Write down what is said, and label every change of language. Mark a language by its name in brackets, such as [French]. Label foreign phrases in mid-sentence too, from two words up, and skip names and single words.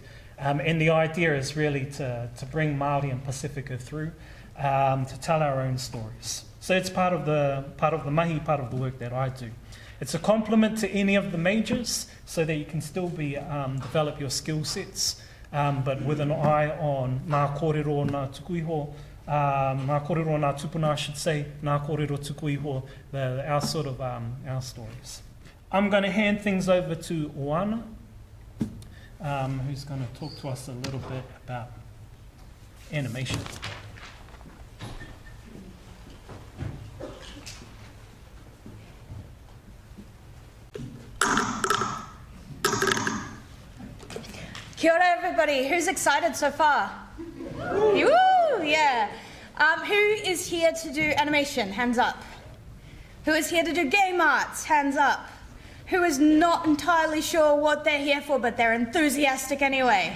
[English] And the idea is really to bring Māori and Pacifica through, to tell our own stories. So it's part of the mahi, part of the work that I do. It's a complement to any of the majors, so that you can still be develop your skill sets, but with an eye on [Māori] ngā kōrero, ngā tukuiho, ngā kōrero, ngā tupuna, [English] I should say, [Māori] ngā kōrero tukuiho, [English] our stories. I'm going to hand things over to Oana, who's going to talk to us a little bit about animation. Kia ora everybody, who's excited so far? Woo, yeah. Who is here to do animation? Hands up. Who is here to do game arts? Hands up. Who is not entirely sure what they're here for, but they're enthusiastic anyway?